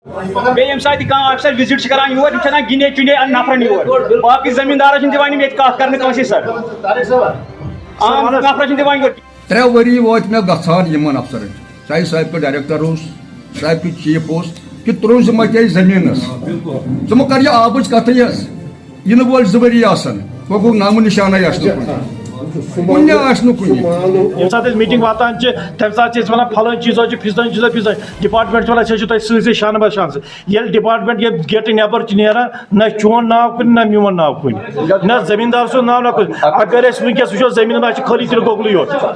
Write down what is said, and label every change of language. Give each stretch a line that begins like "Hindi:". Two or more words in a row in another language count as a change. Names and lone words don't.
Kashmiri: Beyim saati kan aksar visit karan yur çana gine çüne an nafran yur. Baki zamindar çin divani met kaat karne kansi sir. Am nafran çin divani yur. 3 ؤری وات مےٚ گژھان یِمن افسرن چاہے سابقہٕ ڈائریکٹر اوس سابقہٕ چیف اوس کہِ ترٛوٗنٛزِ مَچے زٔمیٖنَس ژٕ مہٕ کر یہِ آبٕچ کَتھٕے حظ یِنہٕ وٲلۍ 2 ؤری آسان وۄنۍ گوٚو نامو نِشانٕے آسہِ نہٕ کُنہِ آسہِ نہٕ کُنہِ ییٚمہِ ساتہٕ أسۍ میٖٹِنٛگ واتان چھِ تَمہِ ساتہٕ چھِ أسۍ وَنان پھلٲنۍ چیٖز چھُ فِستٲنۍ چیٖز فِستٲنۍ ڈِپاٹمٮ۪نٛٹ چھُ وَنان أسۍ حظ چھِ تۄہہِ سۭتۍ شانہٕ بہ شانہٕ ییٚلہِ ڈِپاٹمٮ۪نٛٹ ییٚلہِ گیٹہٕ نٮ۪بر چھِ نیران نہ چون ناو کُنہِ نہ میون ناو کُنہِ نہ زٔمیٖندار سُنٛد ناو نہ کُنہِ اگر أسۍ وٕنکٮ۪س وٕچھو زٔمیٖنَن منٛز چھِ خٲلی تِلہٕ گۄگلٕے یوت